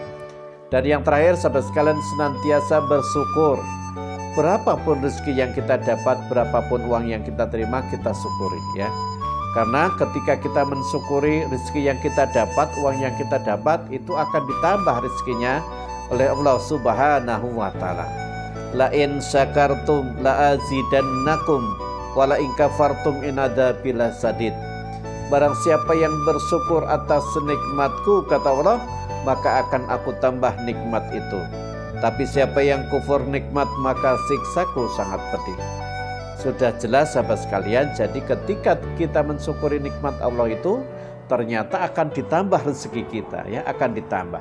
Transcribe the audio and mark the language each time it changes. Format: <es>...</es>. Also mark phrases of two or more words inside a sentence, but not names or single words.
<id>Dan yang terakhir sahabat sekalian, senantiasa bersyukur berapapun rezeki yang kita dapat, berapapun uang yang kita terima, kita syukuri ya. Karena ketika kita mensyukuri rezeki yang kita dapat, uang yang kita dapat, itu akan ditambah rezekinya oleh Allah</id> <ar>سبحانه وتعالى. لئن شكرتم لأزيدنكم ولئن كفرتم إن عذابي لشديد.</ar> <id>Barang siapa yang bersyukur atas nikmatku, kata Allah, maka akan aku tambah nikmat itu. Tapi siapa yang kufur nikmat, maka siksaku sangat pedih. Sudah jelas sahabat sekalian, jadi ketika kita mensyukuri nikmat Allah itu, ternyata akan ditambah rezeki kita ya, akan ditambah.</id>